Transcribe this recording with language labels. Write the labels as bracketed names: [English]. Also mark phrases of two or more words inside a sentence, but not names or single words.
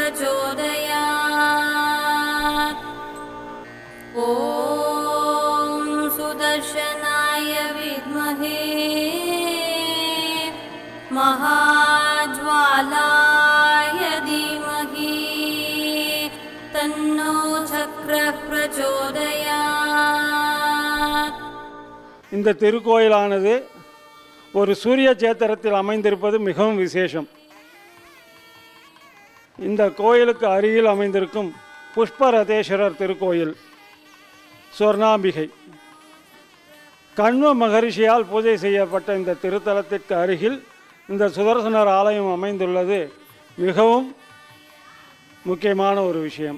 [Sanskrit] प्रचोदयात् ॐ सुदर्शनाय विद्महे महाज्वालाय धीमहि तन्नो चक्रः प्रचोदयात् [Tamil] இந்த திருக்கோயிலானது ஒரு சூரிய சேத்திரத்தில் அமைந்திருப்பது மிகவும் விசேஷம். இந்த கோயிலுக்கு அருகில் அமைந்திருக்கும் புஷ்பரதேஸ்வரர் திருக்கோயில் சுவர்ணாம்பிகை கண்வ மகரிஷியால் பூஜை செய்யப்பட்ட இந்த திருத்தலத்திற்கு அருகில் இந்த சுதர்சனர் ஆலயம் அமைந்துள்ளது மிகவும் முக்கியமான ஒரு விஷயம்.